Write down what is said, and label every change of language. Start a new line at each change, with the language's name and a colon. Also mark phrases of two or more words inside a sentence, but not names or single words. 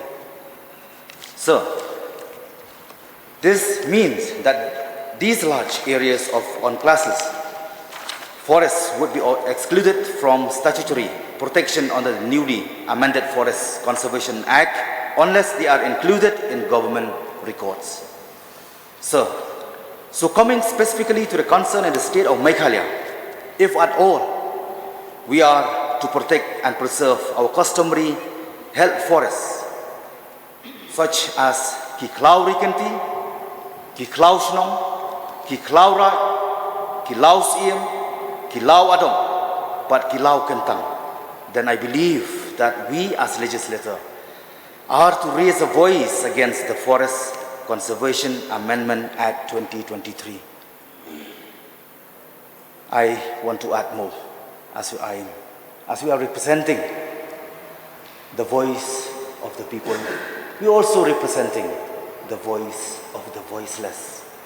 English: So, this means that these large areas of unclassed forests would be excluded from statutory protection under the newly amended Forest Conservation Act unless they are included in government records. So coming specifically to the concern in the state of Meghalaya, if at all we are to protect and preserve our customary held forests such as Kiklau Rikanti, Kiklau Shnong, Kiklau Rat, Kilau Siem, Kilau Adong, but Kilau Kentang, then I believe that we as legislators are to raise a voice against the Forest Conservation Amendment Act 2023. I want to add more, as we are representing the voice of the people, we are also representing the voice of the voiceless.